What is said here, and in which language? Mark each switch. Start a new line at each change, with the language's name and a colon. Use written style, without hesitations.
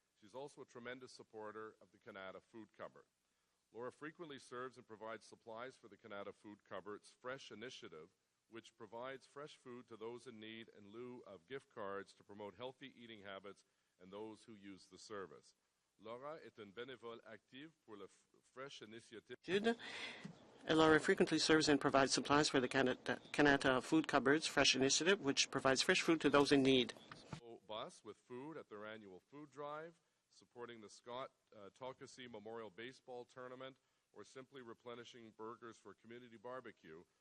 English: She's also a tremendous supporter of the Canada Food Cupboard. Laura frequently serves and provides supplies for the Canada Food Cupboard's Fresh Initiative, which provides fresh food to those in need in lieu of gift cards to promote healthy eating habits and those who use the service.
French: Laura est une bénévole active pour la Fresh Initiative.
English: Laura frequently serves and provides supplies for the Canada Food Cupboard's Fresh Initiative, which provides fresh food to those in need. Bus with food at their annual food drive, supporting the Scott Tokasi Memorial Baseball Tournament, or simply replenishing burgers for community barbecue.